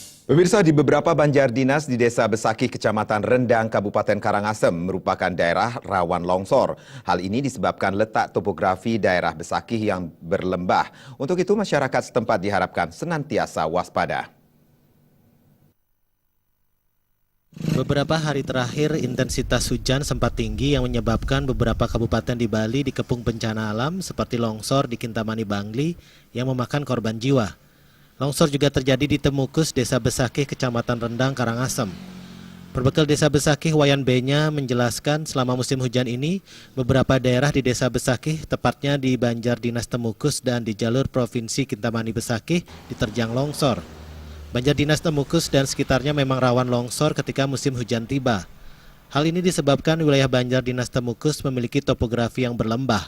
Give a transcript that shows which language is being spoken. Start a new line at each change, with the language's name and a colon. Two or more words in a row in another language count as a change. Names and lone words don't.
Indonesian: Pemirsa, di beberapa banjar dinas di Desa Besakih, Kecamatan Rendang, Kabupaten Karangasem merupakan daerah rawan longsor. Hal ini disebabkan letak topografi daerah Besakih yang berlembah. Untuk itu, masyarakat setempat diharapkan senantiasa waspada. Beberapa hari terakhir, intensitas hujan sempat tinggi yang menyebabkan beberapa kabupaten di Bali dikepung bencana alam seperti longsor di Kintamani Bangli yang memakan korban jiwa. Longsor juga terjadi di Temukus, Desa Besakih, Kecamatan Rendang, Karangasem. Perbekal Desa Besakih, Wayan Benya menjelaskan selama musim hujan ini, beberapa daerah di Desa Besakih, tepatnya di Banjar Dinas Temukus dan di jalur Provinsi Kintamani Besakih, diterjang longsor. Banjar Dinas Temukus dan sekitarnya memang rawan longsor ketika musim hujan tiba. Hal ini disebabkan wilayah Banjar Dinas Temukus memiliki topografi yang berlembah.